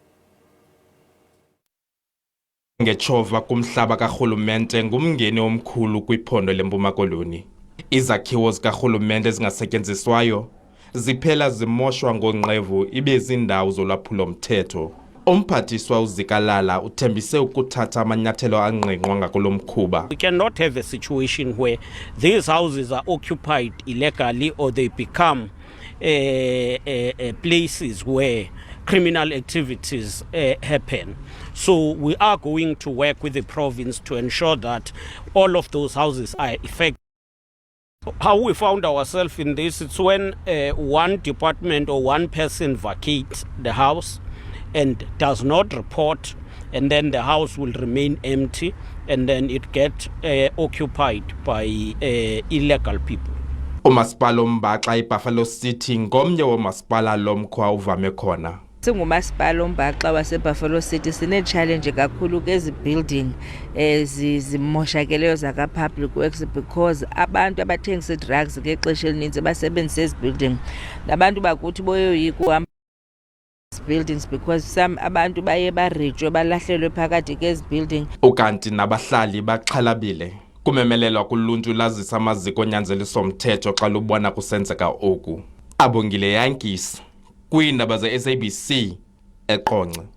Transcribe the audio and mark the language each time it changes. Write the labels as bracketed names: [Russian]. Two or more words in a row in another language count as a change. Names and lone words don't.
[Xhosa] Ngechova kumhlaba karhulumente ngumngeni omkhulu kwiphondo leMpuma Koloni. Izakhiwo zikarhulumente ezingasetyenziswayo ziphela zimoshwa ngonqevu ibe zindawo zolwaphulo mthetho. Umphathiswa uZikalala uthembise ukuthatha amanyathelo angqengqwa ngakulo mkhuba. [English] We cannot have a situation where these houses are occupied illegally or they become places where criminal activities happen. So we are going to work with the province to ensure that all of those houses are effective. How we found ourselves in this, it's when one department or one person vacates the house and does not report, and then the house will remain empty and then it gets occupied by illegal people. [Xhosa] Umasipala oMbaxa eBuffalo City ngomnye womasipala lomkhwa uvame khona. Singumasipala oMbaxa waseBuffalo City sine-challenge kakhulu kezi building zimoshakeleyo zaka- [English] public works [Xhosa] because abantu abathengisa drugs ngexesha elininzi basebenzisa ezi building. Nabantu bakuthi boyoyika uhamba [English] buildings because some [Xhosa] abantu baye barejwe balahlelwe phakathi kezi building. Ukanti nabahlali baxhalabile kumemelelwa kuluntu lazisa amaziko onyanzeliso omthetho xa lubona kusenzeka oku. Abongile Yankisi kwiindaba ze-SABC eQonce.